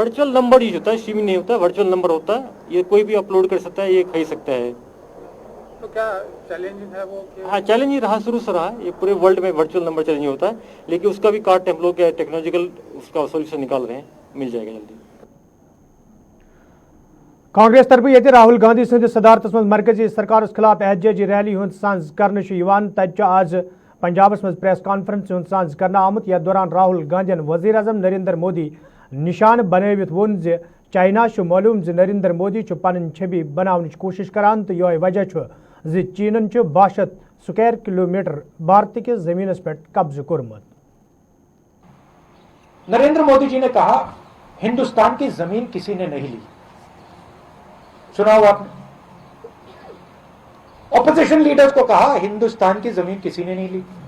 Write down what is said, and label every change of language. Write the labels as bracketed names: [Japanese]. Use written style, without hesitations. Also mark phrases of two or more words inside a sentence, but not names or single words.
[English] virtual number [Hindi] यूज होता है, सिम नहीं होता, [English] virtual number [Hindi] होता है, ये कोई भी अपलोड कर सकता है, ये खरीद सकता है। तो क्या चैलेंजिंग है वो? हाँ, चैलेंजिंग रहा, शुरू से रहा, ये पूरे वर्ल्ड में [English] virtual number challenging [Hindi] होता है, लेकिन उसका भी कार्ड हम लोग टेक्नोलॉजिकल उसका सोल्यूशन निकाल रहे हैं, मिल जाएगा जल्दी। [Kashmiri] कांग्रेस तरफ ये राहुल गांधी सदस सदारतस मज मरकजी सरकार खिलाफ एहतजाजी रैली हूं सांझ कर आज पंजाबस मज [English] press conference [Kashmiri] हूं सांझ कर आमुत यथ दौरान राहुल गांधीन वजीर अजम नरेंद्र मोदी निशान बनवित वोन जे चाइना मालूम जे नरेंद्र मोदी पन छवि बनावन कोशिश करान तो यह वजह जे चीन 62 [English] square kilometre [Kashmiri] भारत के जमीन पे कब्ज कोरमत। [Hindi] नरेंद्र मोदी जी ने कहा हिंदुस्तान की जमीन किसी ने नहीं ली, सुना हुआ आपने? [English] opposition leaders [Hindi] को कहा हिंदुस्तान की जमीन किसी ने नहीं ली।